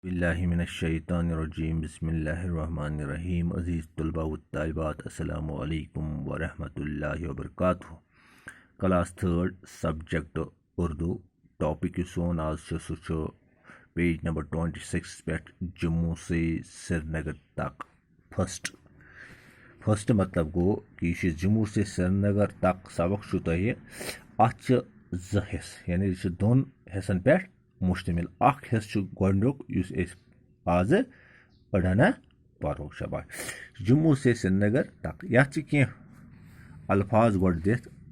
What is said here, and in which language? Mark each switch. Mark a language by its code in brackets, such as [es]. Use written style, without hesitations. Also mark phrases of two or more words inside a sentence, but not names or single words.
[ar] باللہ من الشیطان الرجیم بسم اللہ الرحمن الرحیم [ur] عزیز طلباء و طالبات [ar] السلام علیکم ورحمۃ اللہ وبرکاتہ [en] class third subject Urdu topic [ks] یُس سون آز چھُ سُہ چھُ پیج نمبر 26 پٮ۪ٹھ جموں سے سرینگر تک فسٹ مطلب گوٚو کہ یہ چھُ جموں سے سرینگر تک سبق چھُ تۄہہِ اَتھ چھِ زٕ حصہٕ یعنی یہِ چھُ دۄن حصن پٮ۪ٹھ مشتمل اکھ حصہٕ چھُ گۄڈنیُک یُس أسۍ آزٕ أڑہنا پرو شاباش جموں سے سرینگر تک یتھ چھِ کینٛہہ الفاظ گۄڈٕ دِتھ